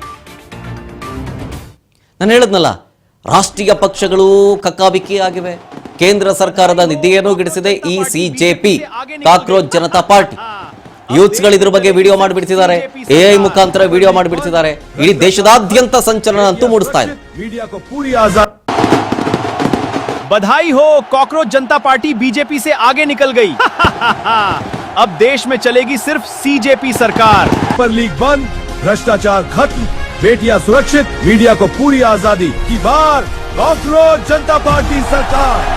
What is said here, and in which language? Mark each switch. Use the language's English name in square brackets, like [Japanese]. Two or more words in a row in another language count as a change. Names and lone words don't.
[Kannada] ನಾನು ಹೇಳಿದ್ನಲ್ಲ, ರಾಷ್ಟ್ರೀಯ ಪಕ್ಷಗಳು ಕಕ್ಕಾಬಿಕ್ಕಿ ಆಗಿವೆ. ಕೇಂದ್ರ ಸರ್ಕಾರದ ನಿದ್ದೆಯನ್ನು ಗಿಡಿಸಿದೆ ಈ ಸಿಜೆಪಿ, ಕಾಕ್ರೋಚ್ ಜನತಾ ಪಾರ್ಟಿ. ಯೂತ್ಸ್ಗಳು ಇದ್ರ ಬಗ್ಗೆ ವಿಡಿಯೋ ಮಾಡಿಬಿಡ್ತಿದ್ದಾರೆ, ಎಐ ಮುಖಾಂತರ ವಿಡಿಯೋ ಮಾಡಿಬಿಡ್ತಿದ್ದಾರೆ. ಇಡೀ ದೇಶದಾದ್ಯಂತ ಸಂಚಲನ ಅಂತೂ ಮೂಡಿಸ್ತಾ ಇದೆ. [Hindi] बधाई हो, कॉकरोच जनता पार्टी बीजेपी से आगे निकल गई। अब देश में चलेगी सिर्फ सीजेपी सरकार। पर लीग बंद, भ्रष्टाचार खत्म, बेटियां सुरक्षित, मीडिया को पूरी आजादी की बार कॉकरोच जनता पार्टी सरकार।